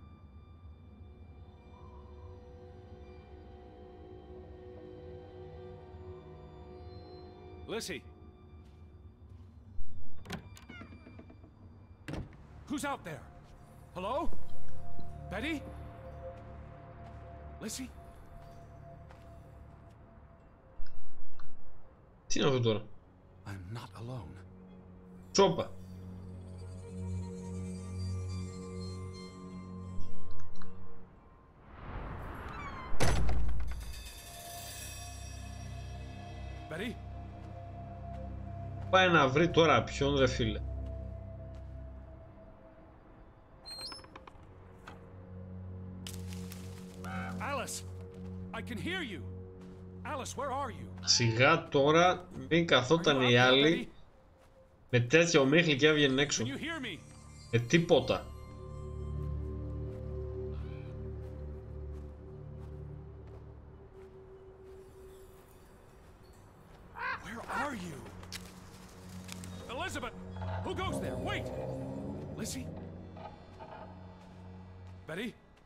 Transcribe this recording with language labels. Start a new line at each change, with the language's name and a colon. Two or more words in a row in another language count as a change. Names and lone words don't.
English: Lissy? Who's out there? Hello? Betty? Lissy?
Greek: Τι είναι αυτό τώρα?
English: I'm not alone.
Greek: Τσόπα.
English: Betty?
Greek: Πάει να βρει τώρα ποιον ρε φίλε.
English: Alice! I can hear you! Alice, where are you?
Greek: Σιγά τώρα μην καθόταν η άλλη με τέτοια ομίχλη και έβγαινε έξω.
English: Can you hear me?
Greek: Με τίποτα.
English: Where are you? Elizabeth! Who goes there? Wait! Lissy? Betty?